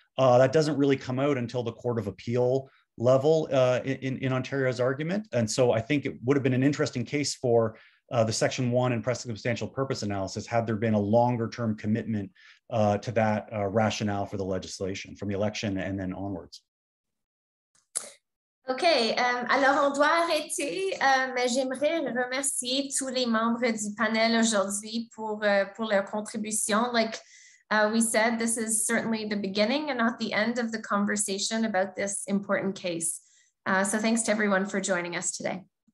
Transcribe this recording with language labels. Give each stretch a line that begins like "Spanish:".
English: That doesn't really come out until the Court of Appeal level in Ontario's argument. And so I think it would have been an interesting case for the Section 1 and pressing substantial purpose analysis had there been a longer term commitment to that rationale for the legislation from the election and then onwards.
French: OK, alors on doit arrêter, mais j'aimerais remercier tous les membres du panel aujourd'hui pour leur contribution.
English: Like we said, this is certainly the beginning and not the end of the conversation about this important case. So thanks to everyone for joining us today.